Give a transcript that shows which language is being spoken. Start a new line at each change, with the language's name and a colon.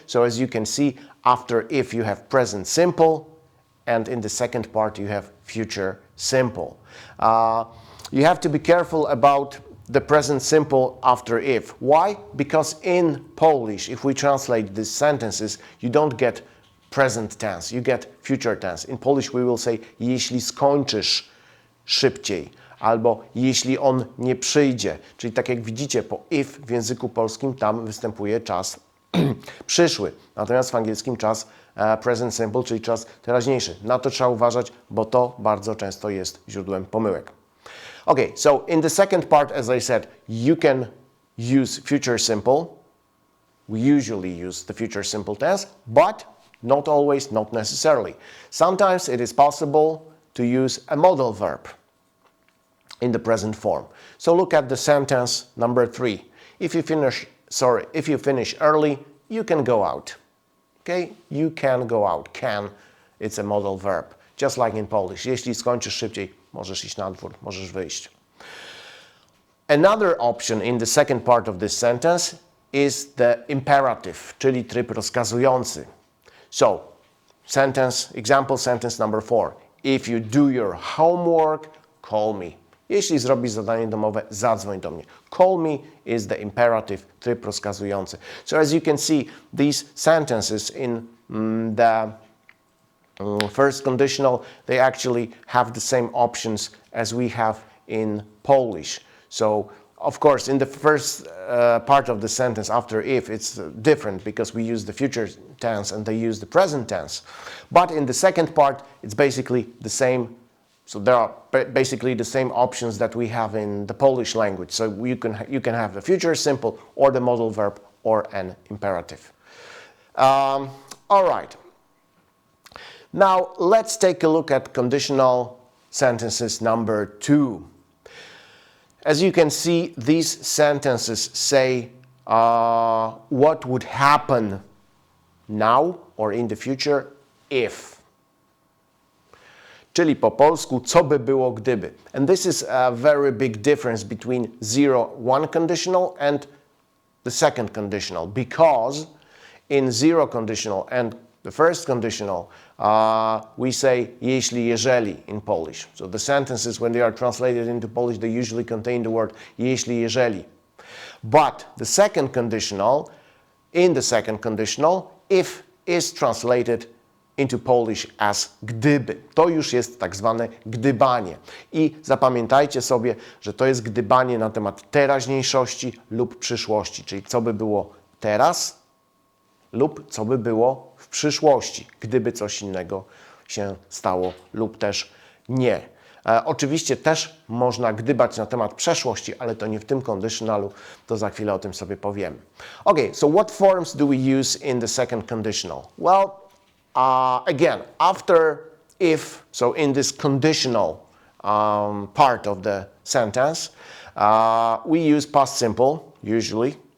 English: So, as you can see, after if you have present simple, and in the second part you have future simple. You have to be careful about the present simple after if. Why? Because in Polish, if we translate these sentences, you don't get present tense, you get future tense. In Polish we will say
Polish: jeśli skończysz szybciej, albo jeśli on nie przyjdzie. Czyli tak jak widzicie, po if w języku polskim tam występuje czas przyszły. Natomiast w angielskim czas present simple, czyli czas teraźniejszy. Na to trzeba uważać, bo to bardzo często jest źródłem pomyłek.
English: Okay, so in the second part, as I said, you can use future simple. We usually use the future simple tense, but not always, not necessarily. Sometimes it is possible to use a modal verb in the present form. So look at the sentence number 3. If you finish early, you can go out. Okay? You can go out. Can, it's a modal verb. Just like in Polish.
Polish: Jeśli skończysz szybciej, możesz iść na dwór, możesz wyjść.
English: Another option in the second part of this sentence is the imperative,
Polish: czyli tryb rozkazujący.
English: So, example sentence number 4. If you do your homework, call me.
Polish: Jeśli zrobisz zadanie domowe, zadzwoń do mnie.
English: Call me is the imperative,
Polish: tryb rozkazujący.
English: So as you can see, these sentences in the first conditional, they actually have the same options as we have in Polish. So, of course, in the first part of the sentence after if, it's different because we use the future tense and they use the present tense. But in the second part, it's basically the same. So there are basically the same options that we have in the Polish language. So you can have the future simple or the modal verb or an imperative. All right. Now let's take a look at conditional sentences number 2. As you can see, these sentences say what would happen now or in the future if. Czyli po polsku,
Polish: co by było gdyby.
English: And this is a very big difference between 0-1 conditional and the second conditional, because in 0 conditional and the first conditional, we say jeśli, jeżeli in Polish. So the sentences, when they are translated into Polish, they usually contain the word jeśli, jeżeli. But the second conditional, in the second conditional, if is translated into Polish as gdyby.
Polish: To już jest tak zwane gdybanie. I zapamiętajcie sobie, że to jest gdybanie na temat teraźniejszości lub przyszłości, czyli co by było teraz lub co by było w przyszłości, gdyby coś innego się stało lub też nie. Oczywiście też można gdybać na temat przeszłości, ale to nie w tym conditionalu, to za chwilę o tym sobie powiemy.
English: Okay, so what forms do we use in the second conditional? Well, again, after if, so in this conditional part of the sentence, we use past simple, usually.